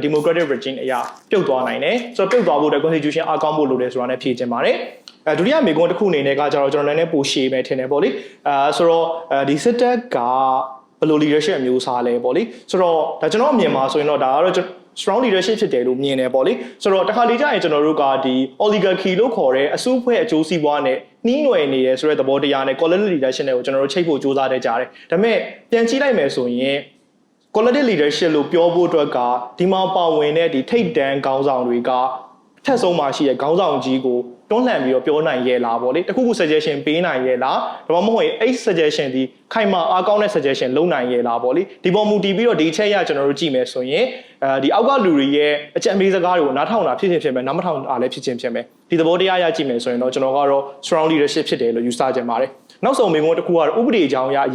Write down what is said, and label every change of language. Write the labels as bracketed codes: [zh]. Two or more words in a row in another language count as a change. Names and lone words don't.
[en] democratic regime [my] အရာပြုတ်သွားနိုင်တယ်ဆိုတော့ပြုတ်သွားဖို့အတွက် constitution အားကောင်းဖို့လိုတယ်ဆိုတာနဲ့ဖြေချင်ပါတယ်ဒုတိယမေခွန်းတစ်ခုအနေနဲ့ကကျတော့ကျွန်တော်လည်းပိုရှည်ပဲထင်တယ်ပေါ့လေဆိုတော့ဒီစစ်တပ်ကဘယ်လို leadership အမျိုးအစားလဲပေါ့လေဆိုတော့ဒါကျွန်တော်အမြင်မှာဆိုရင်တော့ဒါကတော့ [en] strong leadership [my] ဖြစ်တယ်လို့မြင်တယ်ပေါ့လေဆိုတော့တခါလေကြာရင်ကျွန်တော်တို့ကဒီ oligarchy လို့ခေါ်တဲ့အစုအဖွဲ့အကျိုးစီးပွားနဲ့နှီးနွယ်နေရဆိုတဲ့သဘောတရားနဲ့ [en] collective leadership [my] နဲ့ကိုကျွန်တော် တို့ချိတ်ဖို့စူးစမ်းနေကြတယ်ဒါပေမဲ့ပြန်ကြည့်လိုက်မယ်ဆိုရင် [en] collective leadership [my] လို့ပြောဖို့အတွက်ကဒီမှာပါဝင်တဲ့ဒီထိပ်တန်းခေါင်းဆောင်တွေကထက်ဆုံးမှရှိတဲ့ခေါင်းဆောင်ကြီးကိုတွန်းလှန်ပြီးတော့ပြောနိုင်ရဲ့လားပေါ့လေတခုခု suggestion ပေးနိုင်ရဲ့လားဒါမှမဟုတ်ရင်အဲ့ suggestion ဒီခိုင်မာအားကောင်းတဲ့ suggestion လုပ်နိုင်ရဲ့လားပေါ့လေဒီ ပေါ်မူတည်ပြီးတော့ဒီချက်ရကျွန်တော်တို့ကြည့်မယ်ဆိုရင်ဒီအောက်ကလူတွေရဲ့အကြံပေးစကားတွေကိုနားထောင်တာဖြစ်မယ်နားမထောင်တာလည်းဖြစ်မယ်ဒီသဘောတရားရကြည့်မယ်ဆိုရင်တော့ကျွန်တော်ကတော့ [en] strong leadership [my] ဖြစ်တယ်လို့ယူဆကြပါတယ်နောက်ဆုံးမိန်းမတစ်ခုကတော့ဥပဒေအကြောင်းအရ